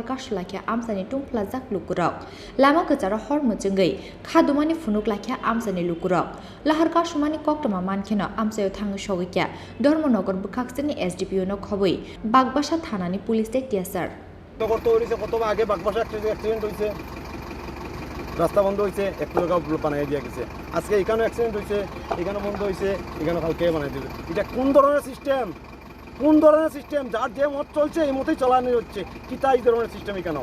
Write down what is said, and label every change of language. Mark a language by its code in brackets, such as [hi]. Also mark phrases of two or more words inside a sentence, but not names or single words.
[trp] kasulakha amsani tungplajak lukurok lama kecharo hor mujungui khadumani phunuklakha amsani lukurok lahar kasumani koktoma mankheno amsayo thangi sogikya ধর্মনগর বুখাকসনি SDPO no khobui Bagbasa thanani police te tiasar [bn] কত হইছে কত আগে বাগবাসা অ্যাক্সিডেন্ট হইছে রাস্তা বন্ধ হইছে একটু জায়গা বানাই দিয়া গেছে আজকে এখানে অ্যাক্সিডেন্ট হইছে এখানে বন্ধ হইছে এখানে কালকে বানাই দিবে এটা কোন ধরনের সিস্টেম কোন ধরনের সিস্টেম? যার যে মত চলছে এই মতেই চালানো হচ্ছে, কি তাই এই ধরনের সিস্টেমই কেন?